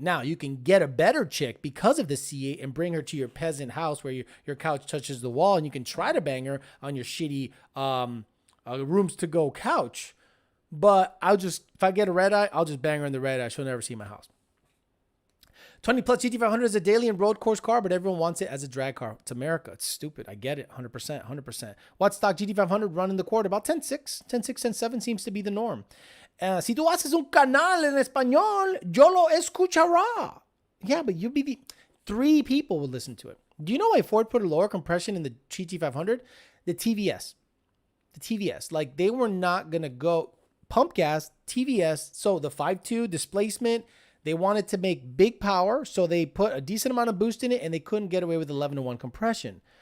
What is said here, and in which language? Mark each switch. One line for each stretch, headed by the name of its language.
English: Now, you can get a better chick because of the C8 and bring her to your peasant house where your couch touches the wall, and you can try to bang her on your shitty rooms to go couch. But if I get a red eye, I'll just bang her in the red eye. She'll never see my house. 20 plus GT500 is a daily and road course car, but everyone wants it as a drag car. It's America. It's stupid. I get it. 100%. 100%. What stock GT500 run in the quarter? About 10.6. 10.6, 10.7 seems to be the norm.
Spanish: Si tú haces un canal en español, yo lo escuchará.
English: Yeah, but you'll be 3 people would listen to it. Do you know why Ford put a lower compression in the GT500? The TVS. The TVS. Like, they were not going to go pump gas, TVS. So the 5.2 displacement, they wanted to make big power, so they put a decent amount of boost in it, and they couldn't get away with 11-to-1 compression.